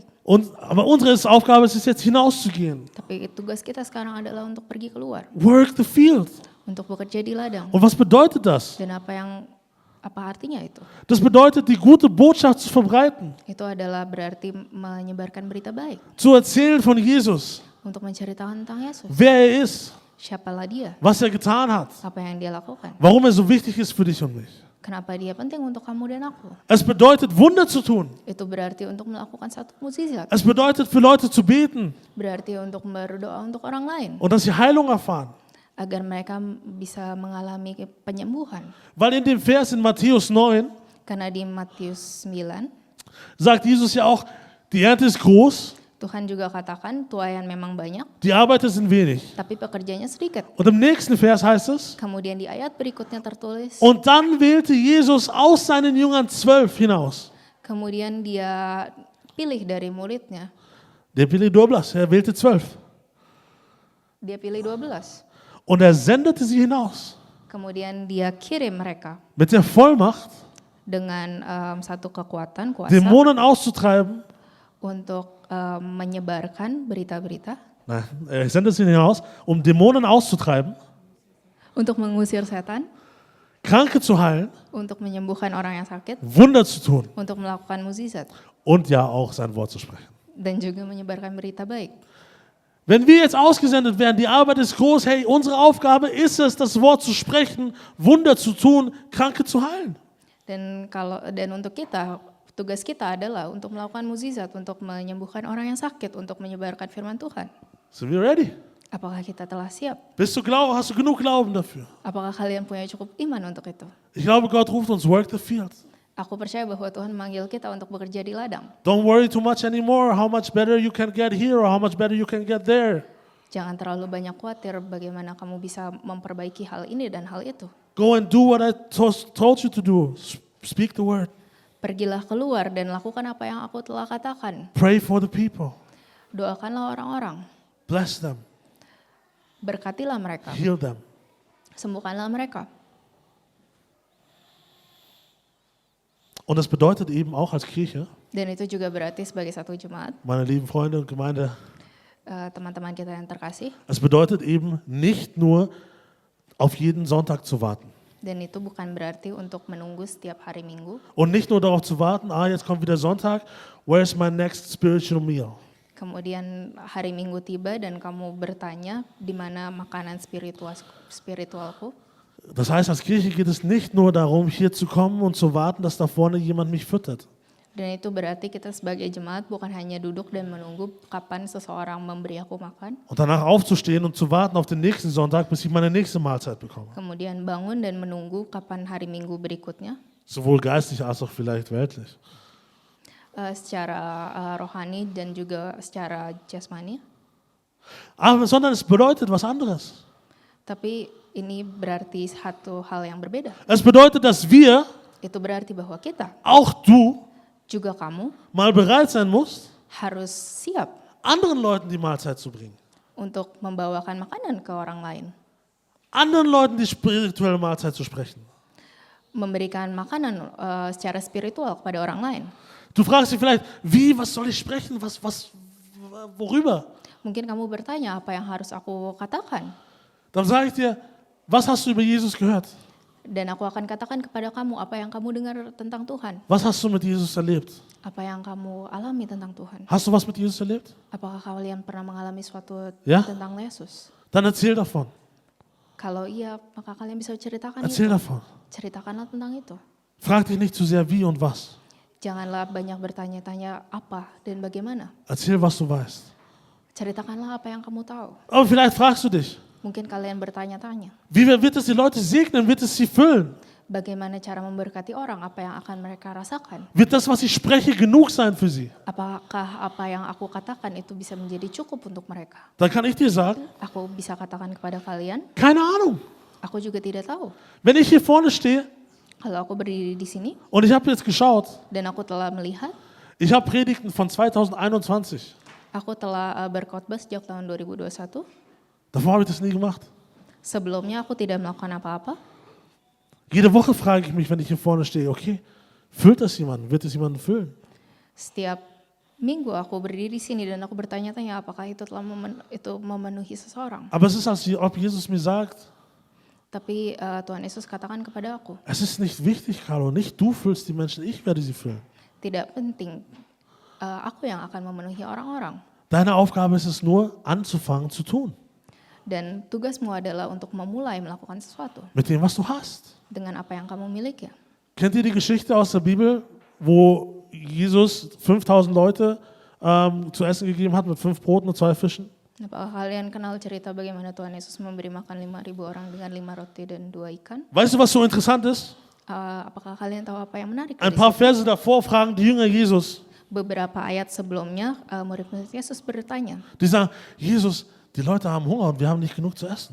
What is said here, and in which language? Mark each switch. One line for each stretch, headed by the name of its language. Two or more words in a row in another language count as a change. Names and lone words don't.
German: Aber unsere Aufgabe ist es jetzt hinauszugehen.
Indonesian: Tapi tugas kita sekarang adalah untuk pergi keluar.
English: Work the field.
Indonesian: Untuk bekerja di ladang.
German: Und was bedeutet das?
Indonesian: Dan apa artinya itu?
German: Das bedeutet, die gute Botschaft zu verbreiten.
Indonesian: Itu adalah berarti menyebarkan berita baik.
German: Zu erzählen von Jesus.
Indonesian: Untuk menceritakan tentang Yesus.
German: Wer er ist.
Indonesian: Siapalah dia.
German: Was er getan hat.
Indonesian: Apa yang dia lakukan.
German: Warum er so wichtig ist für dich und mich.
Indonesian: Kenapa dia penting untuk kamu dan aku.
German: Es bedeutet, Wunder zu tun.
Indonesian: Itu berarti untuk melakukan satu mukjizat.
German: Es bedeutet, für Leute zu beten.
Indonesian: Berarti untuk berdoa untuk orang lain.
German: Und dass sie Heilung erfahren.
Indonesian: Agar mereka bisa mengalami penyembuhan.
German: Weil in dem Vers in Matthäus 9
Indonesian: Karena di Matius 9
German: sagt Jesus ja auch, die Ernte ist groß,
Indonesian: Tuhan juga katakan tuayan memang banyak,
German: die Arbeiter sind wenig.
Indonesian: tapi pekerjanya sedikit.
German: Und im nächsten Vers heißt es,
Indonesian: Kemudian di ayat berikutnya tertulis,
German: und dann wählte Jesus aus seinen Jüngern 12 hinaus.
Indonesian: kemudian dia pilih dari muridnya,
German: Der pilih 12, er wählte 12.
Indonesian: dia pilih 12.
German: Und er sendete sie hinaus.
Indonesian: Kemudian dia kirim mereka
German: Mit der Vollmacht,
Indonesian: dengan satu kekuatan, kuasa,
German: Dämonen auszutreiben.
Indonesian: untuk menyebarkan berita-berita,
German: Nein, er sendete sie hinaus, um Dämonen auszutreiben,
Indonesian: untuk mengusir setan,
German: Kranke zu heilen,
Indonesian: untuk menyembuhkan orang yang sakit,
German: Wunder zu tun
Indonesian: untuk melakukan mukjizat,
German: und ja auch sein Wort zu sprechen.
Indonesian: dan juga menyebarkan berita baik.
German: Wenn wir jetzt ausgesendet werden, die Arbeit ist groß, hey, unsere Aufgabe ist es, das Wort zu sprechen, Wunder zu tun, Kranke zu heilen.
Indonesian: Dan untuk kita, tugas kita adalah untuk melakukan mukjizat, untuk menyembuhkan orang yang sakit, untuk menyebarkan firman Tuhan.
German: Sind wir ready?
Indonesian: Apakah kita telah siap?
German: Hast du genug Glauben dafür?
Indonesian: Apakah kalian punya cukup iman untuk itu?
German: Ich glaube, Gott ruft uns,
English: work the field.
Indonesian: Aku percaya bahwa Tuhan memanggil kita untuk bekerja di ladang.
English: Don't worry too much anymore how much better you can get here or how much better you can get there.
Indonesian: Jangan terlalu banyak khawatir bagaimana kamu bisa memperbaiki hal ini dan hal itu.
English: Go and do what I told you to do. Speak the word.
Indonesian: Pergilah keluar dan lakukan apa yang aku telah katakan.
English: Pray for the people.
Indonesian: Doakanlah orang-orang.
English: Bless them.
Indonesian: Berkatilah mereka.
English: Heal them.
Indonesian: Sembuhkanlah mereka.
German: Und das bedeutet eben auch als Kirche,
Indonesian: Dan itu juga berarti sebagai satu jemaat,
German: meine lieben Freunde und Gemeinde,
Indonesian: teman-teman kita yang terkasih.
German: es bedeutet eben nicht nur auf jeden Sonntag zu warten.
Indonesian: Dan itu bukan berarti untuk menunggu setiap hari Minggu.
German: Und nicht nur darauf zu warten, jetzt kommt wieder Sonntag,
English: where's my next spiritual meal?
Indonesian: Kemudian hari Minggu tiba dan kamu bertanya di mana makanan spiritualku.
German: Das heißt, als Kirche geht es nicht nur darum, hier zu kommen und zu warten, dass da vorne jemand mich füttert.
Indonesian: Dan itu berarti kita sebagai jemaat bukan hanya duduk dan menunggu kapan seseorang memberi aku makan.
German: Und danach aufzustehen und zu warten auf den nächsten Sonntag, bis ich meine nächste Mahlzeit bekomme.
Indonesian: Kemudian bangun dan menunggu kapan hari Minggu berikutnya.
German: Sowohl geistlich als auch vielleicht weltlich.
Indonesian: Secara rohani dan juga secara jasmani.
German: Sondern es bedeutet was anderes.
Indonesian: Tapi ini berarti satu hal yang berbeda.
German: Es bedeutet, dass wir,
Indonesian: Itu berarti bahwa kita,
German: auch du,
Indonesian: juga kamu,
German: mal bereit sein musst,
Indonesian: harus siap
German: anderen Leuten die Mahlzeit zu bringen.
Indonesian: untuk membawakan makanan ke orang lain.
German: Anderen Leuten die spirituelle Mahlzeit zu sprechen.
Indonesian: Memberikan makanan secara spiritual kepada orang lain.
German: Du fragst dich vielleicht, was soll ich sprechen? Worüber?
Indonesian: Mungkin kamu bertanya, apa yang harus aku katakan?
German: Dann sage ich dir, was hast du über Jesus gehört?
Indonesian: Dan aku akan katakan kepada kamu, apa yang kamu dengar tentang Tuhan?
German: Was hast du mit Jesus erlebt?
Indonesian: Apa yang kamu alami tentang Tuhan?
German: Hast du was mit Jesus erlebt?
Indonesian: Apakah kalian pernah mengalami sesuatu Ya. tentang Yesus?
German: Dann erzähl davon.
Indonesian: Kalau iya, maka kalian bisa ceritakan
German: Erzähl
Indonesian: itu.
German: davon.
Indonesian: Ceritakanlah tentang itu.
German: Frag dich nicht zu sehr wie und was.
Indonesian: Janganlah banyak bertanya-tanya apa dan bagaimana.
German: Erzähl, was du weißt.
Indonesian: Ceritakanlah apa yang kamu tahu.
German: Aber vielleicht fragst du dich,
Indonesian: Mungkin kalian bertanya-tanya,
German: wie wird es die Leute segnen? Wird es sie füllen?
Indonesian: bagaimana cara memberkati orang, apa yang akan mereka rasakan?
German: Wird das, was ich spreche, genug sein für sie?
Indonesian: Apakah apa yang aku katakan itu bisa menjadi cukup untuk mereka?
German: Dann kann ich dir sagen,
Indonesian: Aku bisa katakan kepada kalian,
German: keine Ahnung.
Indonesian: aku juga tidak tahu.
German: Wenn ich hier vorne stehe
Indonesian: Kalau aku berdiri di sini
German: und ich habe jetzt geschaut,
Indonesian: dan aku telah melihat,
German: ich habe Predigten von 2021.
Indonesian: aku telah berkhotbah sejak tahun 2021.
German: Davor habe ich das nie gemacht.
Indonesian: Sebelumnya aku tidak melakukan apa-apa.
German: Jede Woche frage ich mich, wenn ich hier vorne stehe, okay, füllt das jemanden? Wird es jemanden füllen?
Indonesian: Setiap minggu aku berdiri di sini dan aku bertanya-tanya apakah itu telah memenuhi seseorang.
German: Aber es ist, als ob Jesus mir sagt,
Indonesian: Tapi Tuhan Yesus katakan kepada aku,
German: es ist nicht wichtig, Carlo, nicht du füllst die Menschen, ich werde sie füllen.
Indonesian: tidak penting aku yang akan memenuhi orang-orang.
German: Deine Aufgabe ist es nur, anzufangen zu tun.
Indonesian: Dan tugasmu adalah untuk memulai melakukan sesuatu
German: Mit dem, was du hast.
Indonesian: dengan apa yang kamu miliki.
German: Kennt ihr die Geschichte aus der Bibel, wo Jesus 5000 Leute zu essen gegeben hat mit 5 Broten und 2 Fischen?
Indonesian: Apakah kalian kenal cerita bagaimana Tuhan Yesus memberi makan 5.000 orang dengan 5 roti dan 2 ikan?
German: Weißt du, was so interessant ist?
Indonesian: Apakah kalian tahu apa yang menarik?
German: Ein
Indonesian: Dari
German: paar
Indonesian: situ?
German: Verse davor fragen die Jünger Jesus.
Indonesian: Beberapa ayat sebelumnya murid-murid Yesus bertanya,
German: Die sagen, Jesus, die Leute haben Hunger und wir haben nicht genug zu essen.